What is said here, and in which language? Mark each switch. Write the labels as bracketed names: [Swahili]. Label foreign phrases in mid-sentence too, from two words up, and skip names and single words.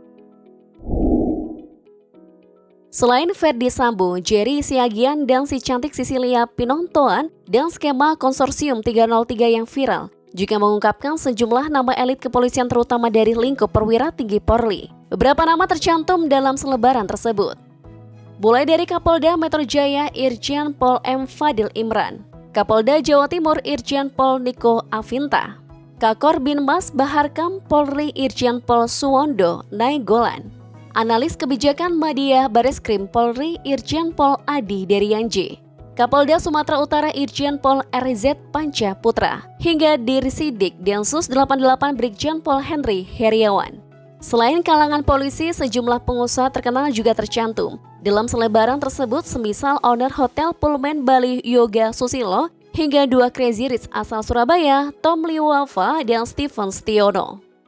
[Indonesian] Selain Verdi Sambo, Jerry Siagian dan si cantik Sisilia Pinontoan dan skema konsorsium 303 yang viral juga mengungkapkan sejumlah nama elit kepolisian terutama dari lingkup perwira tinggi Polri. Beberapa nama tercantum dalam selebaran tersebut. Mulai dari Kapolda Metro Jaya Irjen Pol M. Fadil Imran, Kapolda Jawa Timur Irjen Pol Niko Afinta, Kakor Binmas Baharkam Polri Irjen Pol Suwondo Nainggolan, Analis Kebijakan Madya Bareskrim Polri Irjen Pol Adi Deryanji, Kapolda Sumatera Utara Irjen Pol RZ Panca Putra, hingga Dirsidik Densus 88 Brigjen Pol Henry Heriawan. Selain kalangan polisi, sejumlah pengusaha terkenal juga tercantum dalam selebaran tersebut, semisal owner Hotel Pullman Bali Yoga Susilo hingga 2 [English] Crazy Rich [Indonesian] asal Surabaya, Tom Liwafa dan Steven Stiono.